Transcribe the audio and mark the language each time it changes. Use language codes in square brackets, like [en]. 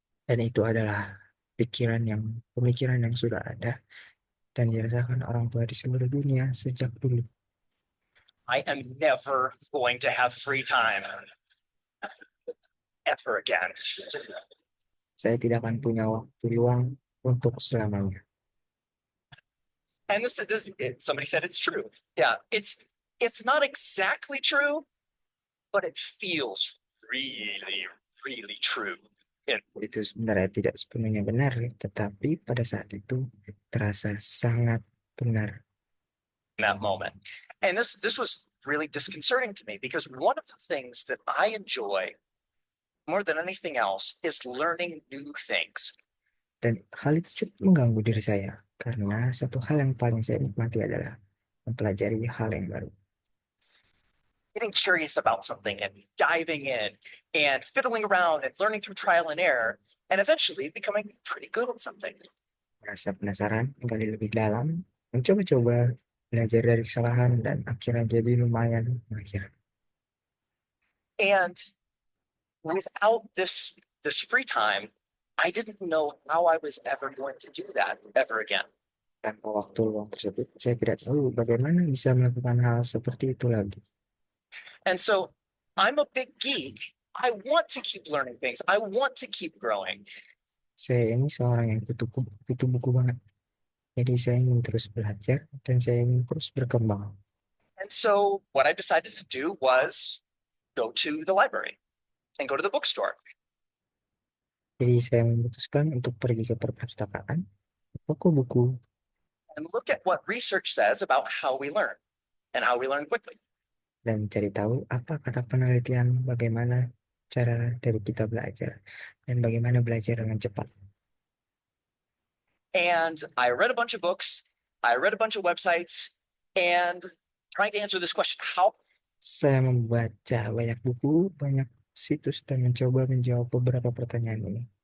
[id] Dan itu adalah pemikiran yang sudah ada dan dirasakan orang tua di seluruh dunia sejak dulu. [en] I am never going to have free time ever again. [id] Saya tidak akan punya waktu luang untuk selamanya. [en] And somebody said it's true. Yeah, it's not exactly true, but it feels really, really true. [id] Itu sebenarnya tidak sepenuhnya benar, tetapi pada saat itu terasa sangat benar. [en] In that moment. And this was really disconcerting to me because one of the things that I enjoy more than anything else is learning new things. [id] Dan hal itu cukup mengganggu diri saya karena satu hal yang paling saya nikmati adalah mempelajari hal yang baru. [en] Getting curious about something and diving in and fiddling around and learning through trial and error and eventually becoming pretty good at something. [id] Merasa penasaran, menggali lebih dalam, mencoba-coba, belajar dari kesalahan, dan akhirnya jadi lumayan mahir. [en] And without this free time, I didn't know how I was ever going to do that ever again. [id] Tanpa waktu luang tersebut, saya tidak tahu bagaimana bisa melakukan hal seperti itu lagi. [en] And so I'm a big geek. I want to keep learning things. I want to keep growing. [id] Saya ini seorang yang butuh buku banget. Jadi saya ingin terus belajar dan saya ingin terus berkembang. [en] And so what I decided to do was go to the library and go to the bookstore. [id] Jadi saya memutuskan untuk pergi ke perpustakaan, toko buku, [en] and look at what research says about how we learn and how we learn quickly. [id] dan cari tahu apa kata penelitian bagaimana cara dari kita belajar dan bagaimana belajar dengan cepat. [en] And I read a bunch of books, I read a bunch of websites, and trying to answer this question, how [id] Saya membaca banyak buku, banyak situs, dan mencoba menjawab beberapa pertanyaan ini.